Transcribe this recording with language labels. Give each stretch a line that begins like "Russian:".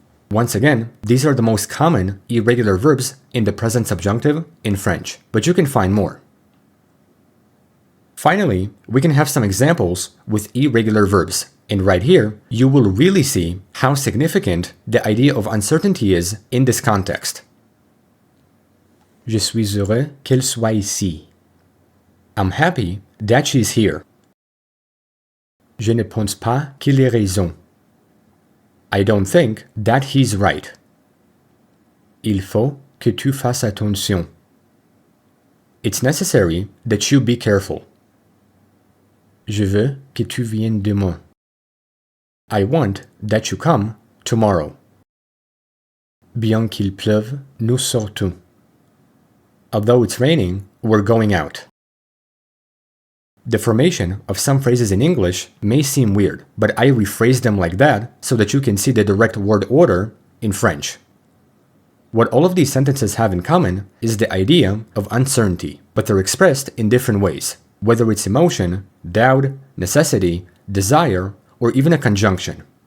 English: Once again, these are the most common irregular verbs in the present subjunctive in French, but you can find more. Finally, we can have some examples with irregular verbs, and right here, you will really see how significant the idea of uncertainty is in this context.
French: Je suis heureux qu'elle soit ici.
English: I'm happy that she's here.
French: Je ne pense pas qu'il ait raison.
English: I don't think that he's right.
French: Il faut que tu fasses attention.
English: It's necessary that you be careful.
French: Je veux que tu viennes demain.
English: I want that you come tomorrow.
French: Bien qu'il pleuve, nous sortons.
English: Although it's raining, we're going out. The formation of some phrases in English may seem weird, but I rephrase them like that so that you can see the direct word order in French. What all of these sentences have in common is the idea of uncertainty, but they're expressed in different ways, whether it's emotion, doubt, necessity, desire, or even a conjunction.